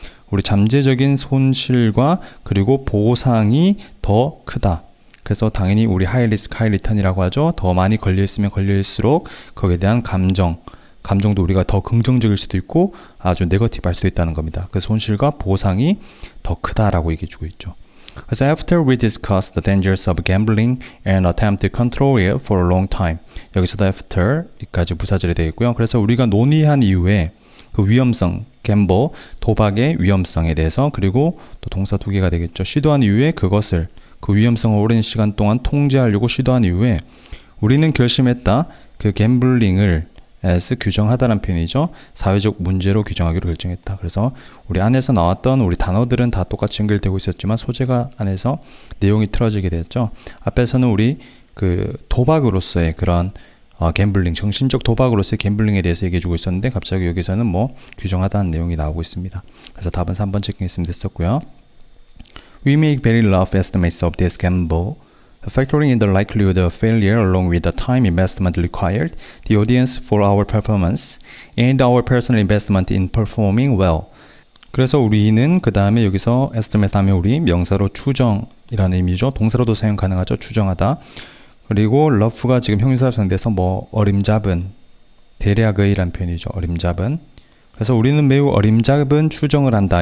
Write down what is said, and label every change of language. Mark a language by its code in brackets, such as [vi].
[ko] 우리 잠재적인 손실과 그리고 보상이 더 크다. 그래서 당연히 우리 [en] high risk, high return [ko] 이라고 하죠. 더 많이 걸려있으면 걸려있을수록 거기에 대한 감정도 우리가 더 긍정적일 수도 있고 아주 네거티브 할 수도 있다는 겁니다. 그 손실과 보상이 더 크다라고 얘기해 주고 있죠. 그래서 [en] after we discussed the dangers of gambling and attempt to control it for a long time. [ko] 여기서도 after까지 부사절이 되어 있고요. 그래서 우리가 논의한 이후에 그 위험성, 갬블, 도박의 위험성에 대해서 그리고 또 동사 두 개가 되겠죠. 시도한 이후에 그것을 그 위험성을 오랜 시간 동안 통제하려고 시도한 이후에 우리는 결심했다. 그 갬블링을 as 규정하다라는 표현이죠. 사회적 문제로 규정하기로 결정했다. 그래서 우리 안에서 나왔던 우리 단어들은 다 똑같이 연결되고 있었지만 소재가 안에서 내용이 틀어지게 되었죠. 앞에서는 우리 그 도박으로서의 그런 갬블링, 정신적 도박으로서의 갬블링에 대해서 얘기해주고 있었는데 갑자기 여기서는 뭐 규정하다는 내용이 나오고 있습니다. 그래서 답은 3번 체킹했으면 됐었고요. [en] We make very rough estimates of this gamble. Factoring in the likelihood of failure along with the time investment required, the audience for our performance, and our personal investment in performing well. [ko] 그래서 우리는 그 다음에 여기서 estimate 하면 우리 명사로 추정이라는 의미죠. 동사로도 사용 가능하죠. 추정하다. 그리고 rough가 지금 형용사로 사용돼서 뭐 어림잡은, 대략의라는 표현이죠. 어림잡은. 그래서 우리는 매우 어림잡은 추정을 한다.